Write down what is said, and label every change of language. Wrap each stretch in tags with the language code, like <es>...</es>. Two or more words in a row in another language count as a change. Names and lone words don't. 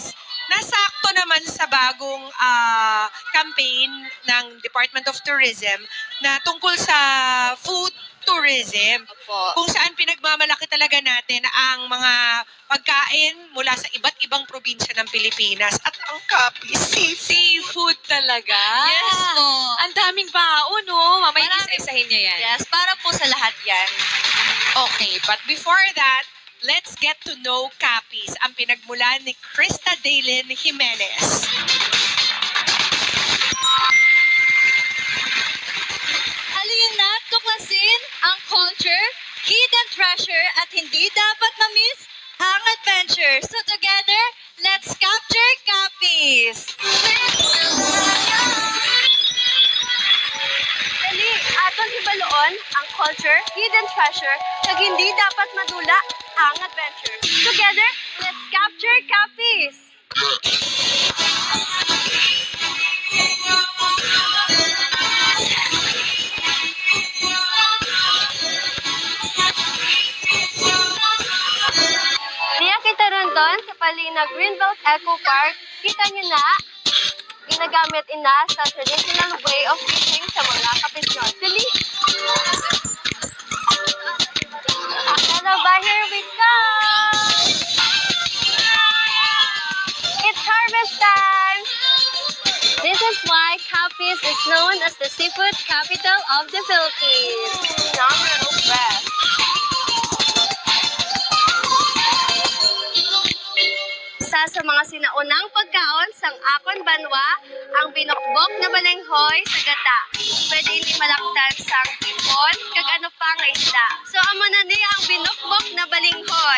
<tl>Nasakto naman sa bagong campaign ng Department of Tourism na tungkol sa food tourism. Opo. Kung saan pinagmamalaki talaga natin ang mga pagkain mula sa iba't ibang probinsya ng Pilipinas. At ang Capiz, Seafood talaga. Yes po. Ang daming baon, no? Mamaya Marami. isa-isahin niya yan. Yes, para po sa lahat yan.</tl> <en>Okay, but before that, let's get to know Capiz,</en> <tl>ang pinagmulan ni</tl> <en>Krista Daylin Jimenez.</en> <tl>Halina na't tuklasin ang culture,</tl> <en>hidden treasure,</en> <tl>at hindi dapat ma-miss ang adventure.</tl> <en>So together, let's capture Capiz!</en> <hil>Dali, baloon ang culture,</hil> <en>hidden treasure,</en> <hil>kag hindi dapat madula ang adventure.</hil> <en>Together, let's capture Capiz!</en> <hil>Niya kita ron doon sa Palina Greenbelt Eco Park. Kita niyo na, ginagamit ina sa</hil> <en>traditional way of fishing</en> <hil>sa mga kapisyon. Dali! Hello ba?</hil> <en>Here we go! It's harvest time! This is why Capiz is known as the seafood capital of the Philippines. Phenomenal breath!</en> <hil>Isa sa mga sinaunang pagkaon sang akon banwa ang binokbok na balenghoy sa gata. Pwede ini malaktan sang hipon kag ano pa nga isda. So amo na ni ang binokbok na balenghoy.</hil>